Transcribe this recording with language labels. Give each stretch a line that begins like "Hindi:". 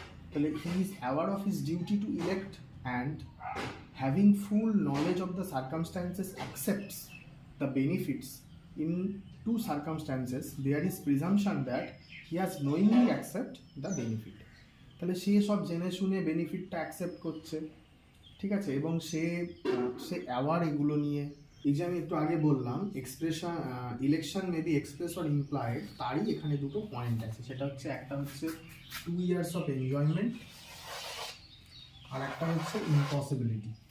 English: তাহলে he is aware of his duty to elect and having full knowledge of the circumstances accepts the benefits. In two circumstances there is presumption that he has knowingly accept the benefit.
Bangla: তাহলে সে সব জেনে শুনে বেনিফিটটা accept করছে, ঠিক আছে, এবং সে award এগুলো নিয়ে, এই যে আমি একটু আগে বললাম expression election may be express or implied, তারই এখানে দুটো পয়েন্ট আছে। সেটা হচ্ছে একটা হচ্ছে 2 years অফ এনজয়মেন্ট, আর একটা হচ্ছে ইম্পসিবিলিটি।